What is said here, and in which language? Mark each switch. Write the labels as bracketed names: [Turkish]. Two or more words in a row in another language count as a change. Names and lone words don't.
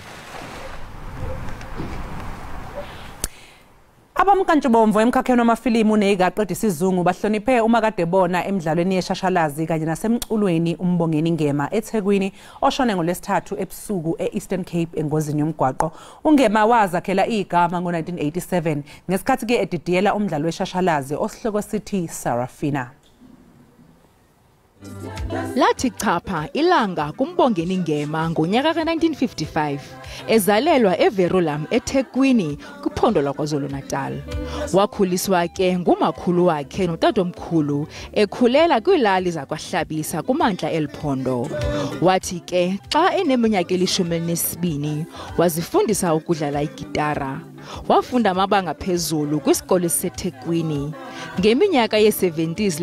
[Zulu] abamkantshubomvu emkhakheni wamafilimu nezigaqedi isizungu bahloniphe umakade bona emidlalweni yeshashalazi kanye nasemculweni umbongeni Ngema eThekwini oshone ngolesithathu ebusuku eEastern Cape engozini yomgwaqo uNgema wazakhela igama ngo1987 ngesikhathi ke edidiyela umdlalo weshashalazi osihloko sithi Sarafina [Xhosa] Lathi chapha ilanga kumbongeni Ngema ngonyaka ka1955 ezalelwa eVerulam eThekwini kwiphondo laKwaZulu-Natal wakhuliswa ke ngumakhulu wakhe notatomkhulu ekhulela kwilali zakwaHlabisa kumantla eliphondo wathi ke xa eneminyaka eli-12 wazifundisa ukudlala igitara wafunda amabanga phezulu kwisikole seThekwini ngeminyaka ye-70s